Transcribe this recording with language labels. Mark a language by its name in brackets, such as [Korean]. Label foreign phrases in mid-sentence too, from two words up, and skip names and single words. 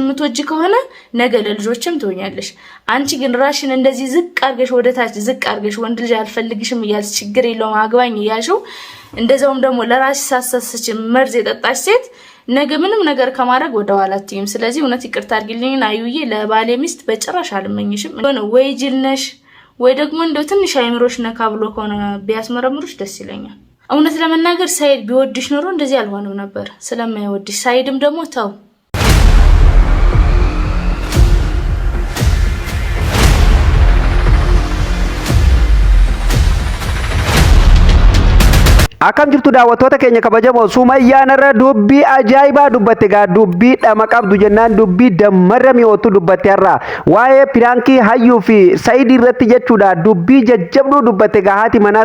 [Amharic] የምትወጂ ከሆነ ነገ ለልጆችም ትሆኛለሽ አንቺ ግን ራስሽን እንደዚህ ዝቅ አርገሽ ወደታች ዝቅ አርገሽ ወንድ ልጅ አልፈልግሽም ይያልሽ ችግር የለውም አግባኝ ይያልሽው እንደዛውም ደግሞ ለራስሽ ሳሰስች መርዝ የጠጣሽ ሴት ነገ ምንም ነገር ከማድረግ ወደ ኋላ አትይም ስለዚህ እውነት ይቅርታ አድርጊልኝ አዩዬ ለባሌ ሚስት በጭራሽ አልመኝሽም ወይ ጅልነሽ ወይ ደግሞ እንደው ትንሽ አይምሮሽ ነካ ብሎ ከሆነ ቢያስመረምሩሽ ደስ ይለኛል እውነት ለመናገር ሳይድ ቢወድሽ ኖሮ እንደዚህ አልሆነም ነበር ስለማይወድሽ ሳይድም ደግሞ ተው [Oromo] Akkam jirtu daawwattoota keenya kabajamoo Sumayyaan irra dubbii ajaa'ibaa dubbatte gaa dubbii dhama qabdu jennaan dubbii dammarra mi'ootu dubbatte irra waa'ee piraankii Hayyuu fi Saido irratti jechuudha dubbii jajjabduu dubbatte gaa haati manaa